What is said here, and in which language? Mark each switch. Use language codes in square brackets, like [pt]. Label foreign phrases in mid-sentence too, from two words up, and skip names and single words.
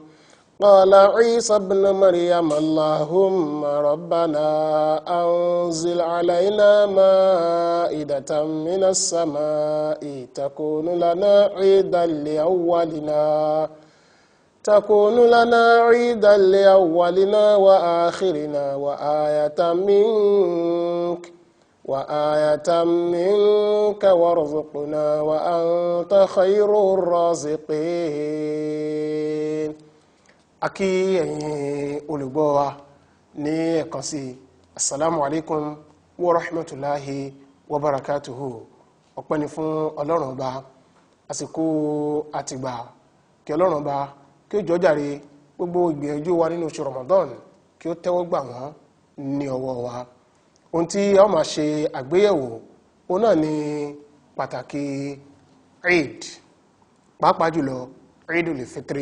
[ar] قال عيسى ابن مريم اللهم ربنا أنزل علينا مائدة من السماء تكون لنا عيدا لأولنا وآخرنا وآية منك وارزقنا وأنت خير الرازقين. [yo] Akí ẹ̀yin olùgbọ́ wa ní ẹ̀kan sí [ar] السلام عليكم ورحمة الله وبركاته. [yo] Ọpẹ́ ni fún Ọlọ́run Ọba, àsìkò àtìgbà kí Ọlọ́run Ọba kí ó jọ̀ọ́jàre gbogbo ìgbìyànjú wa nínú oṣù Ramadan kí ó tẹ́wọ́ gbà wọ́n ní ọwọ́ wa. Ohun tí a ó máa ṣe àgbéyẹ̀wò òun náà ni pàtàkì Eid, pàápàá jùlọ Eidul Fitri.